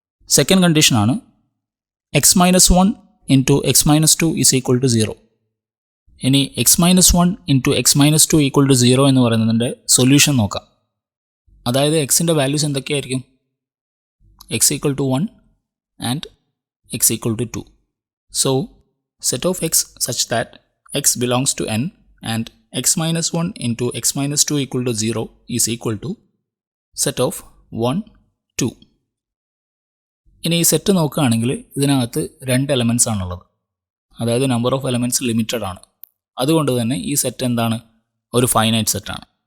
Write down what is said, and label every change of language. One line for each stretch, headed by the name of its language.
English: Second കണ്ടീഷനാണ് x minus 1 into x minus 2 is equal to 0.
Malayalam: ഇനി X minus 1 into X minus 2 equal to 0 എന്ന് പറയുന്നതിൻ്റെ solution നോക്കാം. അതായത് എക്സിൻ്റെ വാല്യൂസ് എന്തൊക്കെയായിരിക്കും?
English: X equal to 1 and x equal to 2. So set of x such that x belongs to N and x minus 1 into x minus 2 equal to 0 is equal to set of 1, 2.
Malayalam: ഇനി ഈ set നോക്കുകയാണെങ്കിൽ ഇതിനകത്ത് രണ്ട് elements ആണുള്ളത്. അതായത് number of elements limited ആണ്. അതുകൊണ്ട് തന്നെ ഈ സെറ്റ് എന്താണ്? ഒരു ഫൈനൈറ്റ് സെറ്റാണ്.